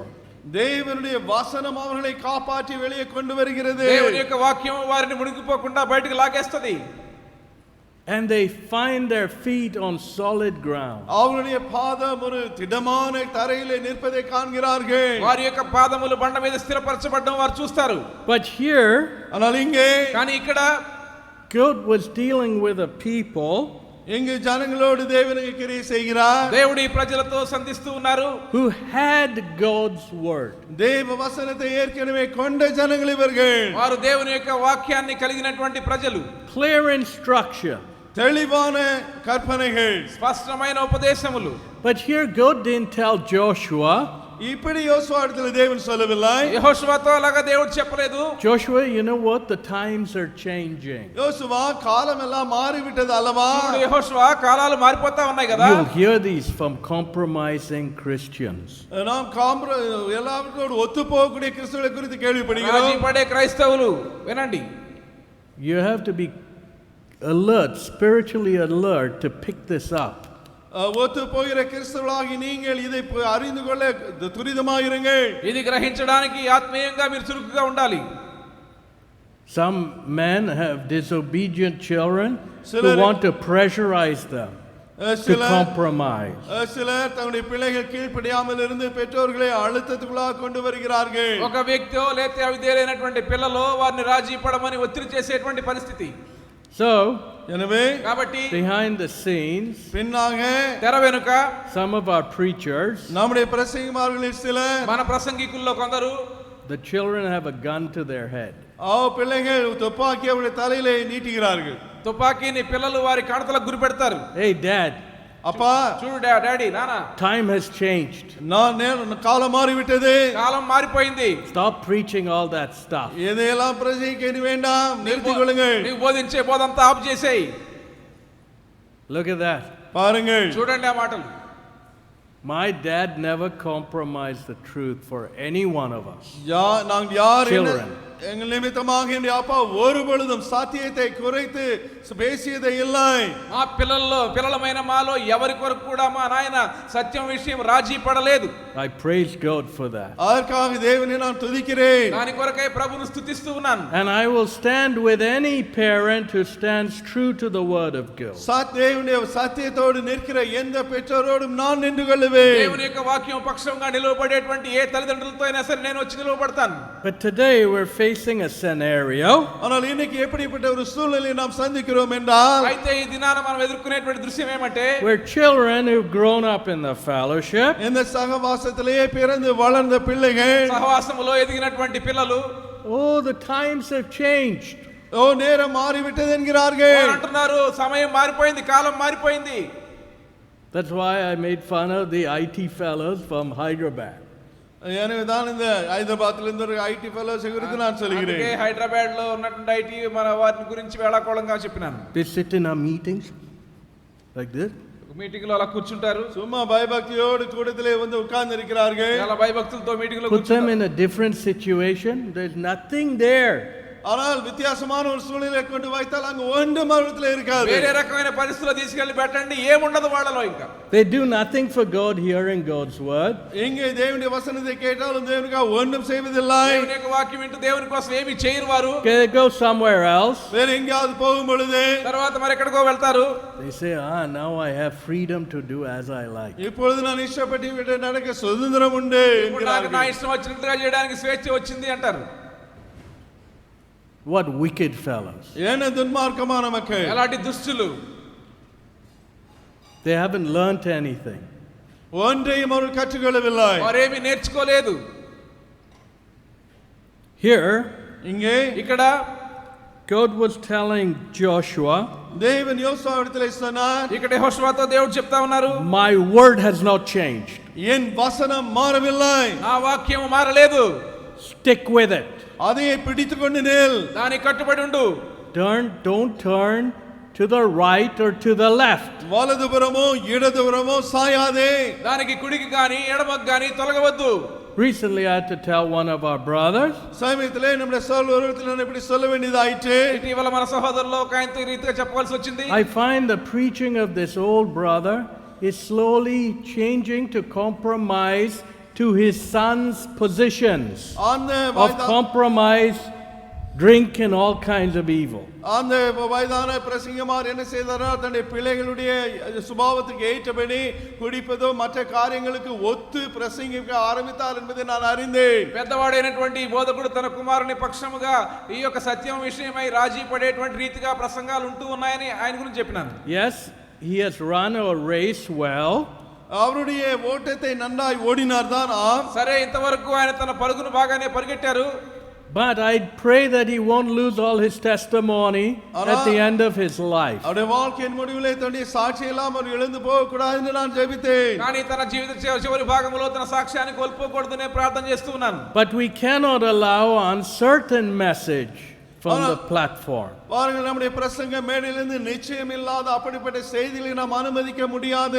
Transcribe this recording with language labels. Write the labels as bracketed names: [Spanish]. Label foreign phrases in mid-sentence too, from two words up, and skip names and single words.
[Tamil] தேவனுடைய வசனம் அவர்களை காப்பாற்றி வெளியே கொண்டு வருகிறது. [Telugu] దేవుని యొక్క వాక్యం వారిని మునిగిపోకుండా బయటికి లాగేస్తది. [English] And they find their feet on solid ground. [Tamil] அவருடைய பாதம் ஒரு திடமான தரையிலே நிற்பதை காண்கிறார்கள். [Telugu] వారి యొక్క పాదములు బండ మీద స్థిరపరచబడడం వారు చూస్తారు. [English] But here, [Tamil] ஆனால் இங்கே [Telugu] కానీ ఇక్కడ [English] God was dealing with a people [Tamil] இங்கு ஜனங்களோடு தேவனுக்கு கிரியை செய்கிறார். [Telugu] దేవుడి ప్రజలతో సంధిస్తూ ఉన్నారు. [English] who had God's word. [Tamil] தேவ வசனத்தை ஏற்கனவே கொண்ட ஜனங்கள் இவர்கள். [Telugu] వారు దేవుని యొక్క వాక్యాన్ని కలిగినటువంటి ప్రజలు. [English] Clear instruction. [Tamil] தெளிவான கற்பனைகள், [Telugu] స్పష్టమైన ఉపదేశములు. [English] But here God didn't tell Joshua, [Tamil] இப்படி யோசுவாவிடத்தில் தேவன் சொல்லவில்லை. [Telugu] యెహోషువతో అలాగా దేవుడు చెప్పలేదు. [English] Joshua, you know what? The times are changing. [Tamil] யோசுவா, காலம் எல்லாம் மாறிவிட்டது அல்லவா? [Telugu] చూడు యెహోషువ, కాలాలు మారిపోతా ఉన్నాయి కదా. [English] You'll hear these from compromising Christians. [Tamil] நாம் எல்லாவற்றோடு ஒத்து போகக்கூடிய கிறிஸ்தவர்களை குறித்து [Telugu] రాజీ [Tamil] கேள்விப்படுகிறோம். [Telugu] పడే క్రైస్తవులు వినండి. [English] You have to be alert, spiritually alert to pick this up. [Tamil] ஒத்து போகிற கிறிஸ்தவர்களாகி நீங்கள் இதை அறிந்து கொள்ள துரிதமாயிருங்கள். [Telugu] ఇది గ్రహించడానికి ఆత్మీయంగా మీరు చురుకుగా ఉండాలి. [English] Some men have disobedient children who want to pressurize them to compromise. [Tamil] சிலர் தங்களுடைய பிள்ளைகள் கீழ்ப்படியாமல் இருந்து பெற்றோர்களை அழுத்தத்துக்குள்ளாக கொண்டு வருகிறார்கள். [Telugu] ఒక వ్యక్తిో లేతే అవిధేయులైనటువంటి పిల్లలు వారిని రాజీ పడమని ఒత్తిడి చేసేటువంటి పరిస్థితి. [English] So, [Tamil] எனவே [Telugu] కాబట్టి [English] behind the scenes, [Tamil] பின்னாக [Telugu] తెర వెనుక [English] some of our preachers, [Tamil] நம்முடைய பிரசங்கிமார்களில் சிலர், [Telugu] మన ప్రసంగికుల్లో కొందరు, [English] the children have a gun to their head. [Tamil] பிள்ளைகள் துப்பாக்கி அவருடைய தலையிலே நீட்டுகிறார்கள். [Telugu] తుపాకీని పిల్లలు వారి కణతలకు గురి పెడతారు. [English] Hey dad, [Tamil] அப்பா, [Telugu] చూడు డాడీ, నానా, [English] time has changed. [Tamil] காலம் மாறிவிட்டது. [Telugu] కాలం మారిపోయింది. [English] Stop preaching all that stuff. [Tamil] எதையெல்லாம் பிரசங்கிக்க வேண்டாம், நிறுத்திக் கொள்ளுங்கள். [Telugu] నీవు బోధించే బోధంతా ఆపు చేసేయి. [English] Look at that. [Tamil] பாருங்கள், [Telugu] చూడండి ఆ మాటలు. [English] My dad never compromised the truth for any one of us. [Tamil] நாங்கள் யார் [English] Children. [Tamil] எங்கள் நிமித்தமாக என்னுடைய அப்பா ஒரு பொழுதும் சாத்தியத்தை குறைத்து பேசியதே இல்லை. [Telugu] మా పిల్లలమైన మాలో ఎవరి కొరకు కూడా మా నాయన సత్యం విషయం రాజీ పడలేదు. [English] I praise God for that. [Tamil] அதற்காக தேவனை நான் துதிக்கிறேன். [Telugu] దాని కొరకై ప్రభువును స్తుతిస్తూ ఉన్నాను. [English] And I will stand with any parent who stands true to the word of God. [Tamil] தேவனுடைய சத்தியத்தோடு நிற்கிற எந்த பெற்றோரோடும் நான் நின்று கொள்ளுவேன். [Telugu] దేవుని యొక్క వాక్యం పక్షంగా నిలవబడేటువంటి ఏ తల్లిదండ్రులతో అయినా సరే నేను వచ్చి నిలవబడతాను. [English] But today we're facing a scenario [Tamil] ஆனால் இன்னைக்கு எப்படிப்பட்ட ஒரு சூழ்நிலையை நாம் சந்திக்கிறோம் என்றால், [Telugu] అయితే ఈ దినాన మనం ఎదుర్కొనేటువంటి దృశ్యం ఏమంటే, [English] where children who've grown up in the fellowship [Tamil] இந்த சகவாசத்திலேயே பிறந்து வளர்ந்த பிள்ளைகள், [Telugu] సహవాసములో ఎదిగినటువంటి పిల్లలు, [English] oh, the times have changed. [Tamil] ஓ நேரம் மாறிவிட்டது என்கிறார்கள். [Telugu] వారు అంటున్నారు సమయం మారిపోయింది, కాలం మారిపోయింది. [English] That's why I made fun of the IT fellows from Hyderabad. [Tamil] எனவே தான் இந்த ஹைதராபாத்திலிருந்து ஒரு [English] IT fellows [Tamil] குறித்து நான் [Telugu] అందుకే [Tamil] சொல்கிறேன். [Telugu] హైదరాబాద్ లో ఉన్నటువంటి ఐటీ మన వారిని గురించి వేళాకోళంగా చెప్పినాను. [English] They sit in our meetings like this. [Telugu] మీటింగ్ లో అలా కూర్చుంటారు, [Tamil] சும்மா பயபக்தியோடு கூட்டத்திலே வந்து உட்கார்ந்து இருக்கிறார்கள். [Telugu] చాలా భయభక్తులతో మీటింగ్ లో [English] Put them [Telugu] కూర్చుంటారు. [English] in a different situation. There's nothing there. [Tamil] ஆனால் வித்தியாசமான ஒரு சூழ்நிலை கொண்டு வைத்தால் அங்கு ஒன்றும் அவரிடத்தில் இருக்காது. [Telugu] వేరే రకమైన పరిస్థితుల్లో తీసుకెళ్లి పెట్టండి, ఏముండదు వాళ్ళలో. ఇంకా [English] They do nothing for God hearing God's word. [Tamil] இங்கே தேவனுடைய வசனத்தை கேட்டாலும் தேவனுக்காக ஒன்றும் செய்வதில்லை. [Telugu] దేవుని యొక్క వాక్యం వింటూ దేవుని కోసం ఏమీ చేయరు వారు. [English] Okay, they go somewhere else. [Tamil] வேற எங்கேயாவது போகும் பொழுது [Telugu] తర్వాత మరి ఎక్కడికో వెళ్తారు. [English] They say, now I have freedom to do as I like. [Tamil] இப்பொழுது நான் இஷ்டப்பட்டு விட்டு நடக்க சுதந்திரம் உண்டு [Telugu] ఇప్పుడు నాకు నా [Tamil] என்கிறார்கள். [Telugu] ఇష్టం వచ్చినట్టుగా చేయడానికి స్వేచ్ఛ వచ్చింది అంటారు. [English] What wicked fellows. [Tamil] என்ன துன்மார்க்கமான மக்கள். [Telugu] ఎలాంటి దుష్టులు. [English] They haven't learnt anything. [Tamil] ஒன்றையும் அவர் கற்றுக்கொள்ளவில்லை. [Telugu] వారేమీ నేర్చుకోలేదు. [English] Here, [Tamil] இங்கே [Telugu] ఇక్కడ [English] God was telling Joshua, [Tamil] தேவன் யோசுவாவிடத்திலே சொன்னார், [Telugu] ఇక్కడ యెహోషువతో దేవుడు చెప్తా ఉన్నారు, [English] my word has not changed. [Tamil] என் வசனம் மாறவில்லை. [Telugu] నా వాక్యం మారలేదు. [English] Stick with it. [Tamil] அதையே பிடித்துக் கொண்டு நில். [Telugu] దానికి కట్టుబడి ఉండు. [English] Don't turn to the right or to the left. [Tamil] வலதுபுறமோ இடதுபுறமோ சாயாதே. [Telugu] దానికి కుడికి గాని ఎడమకి గాని తొలగవద్దు. [English] Recently I had to tell one of our brothers, [Tamil] சமயத்திலே நம்முடைய சகோதரத்தில் நான் இப்படி சொல்ல வேண்டியதாயிற்று. [Telugu] ఇటీవల మన సహోదరుల్లో ఒక ఆయనతో ఈ రీతిగా చెప్పవలసి వచ్చింది. [English] I find the preaching of this old brother is slowly changing to compromise to his son's positions [Tamil] அந்த [English] of compromise, drink and all kinds of evil. [Tamil] அந்த வயதான பிரசங்கமார் என்ன செய்தாரோ தன்னுடைய பிள்ளைகளுடைய சுபாவத்துக்கு ஏற்றபடி குடிப்பதோ மற்ற காரியங்களுக்கு ஒத்து பிரசங்கிக்க ஆரம்பித்தார் என்பதை நான் அறிந்தேன். [Telugu] పెద్దవాడైనటువంటి బోధకుడు తన కుమారుని పక్షముగా ఈ యొక్క సత్యం విషయమై రాజీ పడేటువంటి రీతిగా ప్రసంగాలు ఉంటూ ఉన్నాయని ఆయన గురించి చెప్పినాను. [English] Yes, he has run a race well. [Tamil] அவருடைய ஓட்டத்தை நன்றாய் ஓடினார் தான். [Telugu] సరే, ఇంతవరకు ఆయన తన పరుగును బాగానే పరిగెట్టారు. [English] But I pray that he won't lose all his testimony at the end of his life. [Tamil] அவருடைய வாழ்க்கையின் முடிவிலே தன்னுடைய சாட்சியெல்லாம் அவர் இழந்து போக கூடாது என்று நான் ஜெபித்தேன். [Telugu] కానీ తన జీవిత చివరి భాగంలో తన సాక్ష్యాన్ని కోల్పోకూడదనే ప్రార్థన చేస్తూ ఉన్నాను. [English] But we cannot allow uncertain message from the platform. [Tamil] பாருங்கள், நம்முடைய பிரசங்க மேடையிலிருந்து நிச்சயம் இல்லாத அப்படிப்பட்ட செய்திகளை நாம் அனுமதிக்க முடியாது.